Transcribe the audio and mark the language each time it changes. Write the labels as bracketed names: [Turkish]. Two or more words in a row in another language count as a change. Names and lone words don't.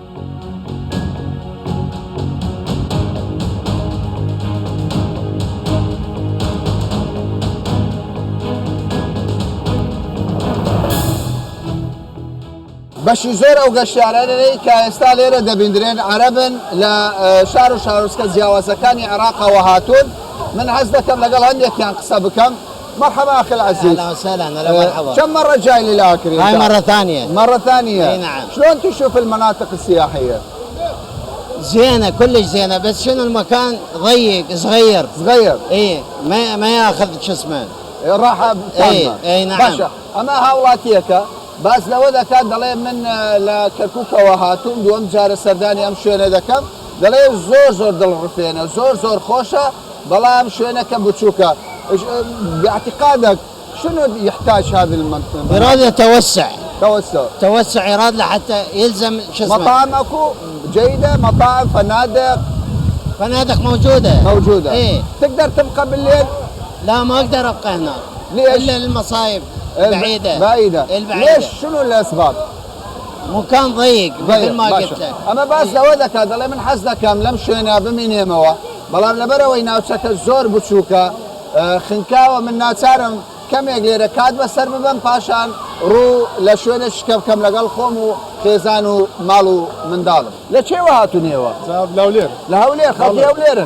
[Central Kurdish] بەشی زۆر ئەو گەشتیارانەی کە ئێستا لێرە دەبیندرێن عەرەبن لە شار و شارۆچکە جیاوازەکانی عێراقەوە هاتوون. من حەز دەکەم لەگەڵ هەندێکیان قسە بکەم. [Arabic] مرحبا أخي العزيز. أهلا وسهلا. هلا مرحبا. كم مرة جاي للآكري؟ هاي مرة ثانية. مرة ثانية. اي نعم. شلون تشوف المناطق السياحية؟ زينة كلش زينة بس شنو المكان ضيق صغير. صغير. اي ما ياخذ شو اسمه. راحة تامة. اي نعم. [Central Kurdish] باشا أما هاولاتيكا باز لەوە دەکات دەڵێ من لە کەرکووکەوە هاتووم دووەم جارە سەردانی ئەم شوێنە دەکەم دەڵێ زۆر دڵڕفێنە زۆر خۆشە بەڵام شوێنەکە بچووکە. [Arabic] باعتقادك شنو يحتاج هذه المنطقة؟ يراد يتوسع. توسع يراد لحتى يلزم شو اسمه. مطاعم اكو جيدة؟ مطاعم فنادق موجودة. ايه تقدر تبقى بالليل؟ لا ما اقدر ابقى هنا. ليش؟ الا المصايب بعيدة. ليش شنو الاسباب؟ مكان ضيق مثل ما قلت لك. [Central Kurdish] اما باس لەوە دەکات دەڵێ من حەز دەکەم لەم شوێنە بمینێمەوە بەڵام لەبەرەوەی ناوچەکە زۆر بچووکە خنکاوە من ناچارم کەمێک لێرە کات بەسەر ببەم پاشان ڕوو لە شوێنە شکە بکەم لەگەڵ خۆم و خێزان و ماڵ و منداڵم. لە چێوە هاتوونێەوە؟ لە هەولێر. خەڵکی هەولێرن؟